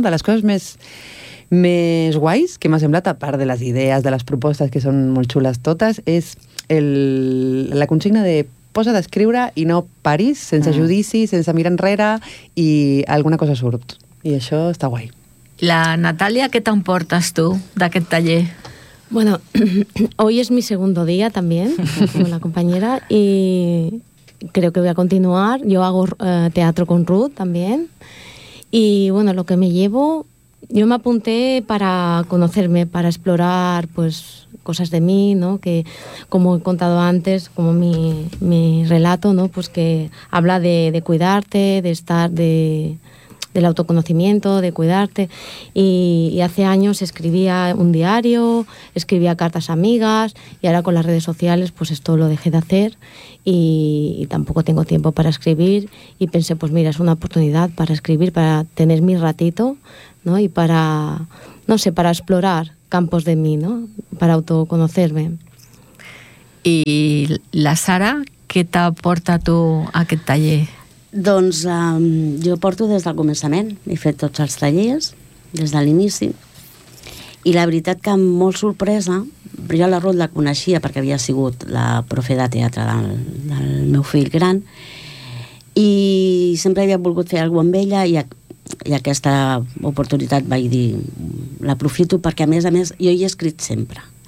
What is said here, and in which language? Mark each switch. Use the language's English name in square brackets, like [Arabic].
[Catalan] De les coses més guais que m'ha semblat, a part de les idees, de les propostes, que són molt xules totes, és la consigna de posa d'escriure i no paris, sense judici, sense mirar enrere, i alguna cosa surt. I això està guai. La Natàlia, què t'emportes tu d'aquest taller? [Spanish] Bueno, hoy es mi segundo día también, como la compañera, y creo que voy a continuar. Yo hago teatro con Ruth también. Y bueno, lo que me llevo... Yo me apunté para conocerme, para explorar pues cosas de mí, ¿no? Que como he contado antes, como mi relato, ¿no? Pues que habla de cuidarte, de estar del autoconocimiento, de cuidarte. Y hace años escribía un diario, escribía cartas a amigas, y ahora con las redes sociales pues esto lo dejé de hacer y tampoco tengo tiempo para escribir. Y pensé, pues mira, es una oportunidad para escribir, para tener mi ratito, ¿no? Y para, no sé, para explorar campos de mí, ¿no? Para autoconocerme. [Catalan] I la Sara, què t'aporta tu a aquest taller? Doncs jo porto des del començament, he fet tots els tallers, des de l'inici, i la veritat que amb molt sorpresa, jo la Ruth la coneixia perquè havia sigut la profe de teatre del meu fill gran, i sempre havia volgut fer alguna cosa amb ella, i aquesta oportunitat vaig dir, l'aprofito, perquè a més jo hi he escrit sempre.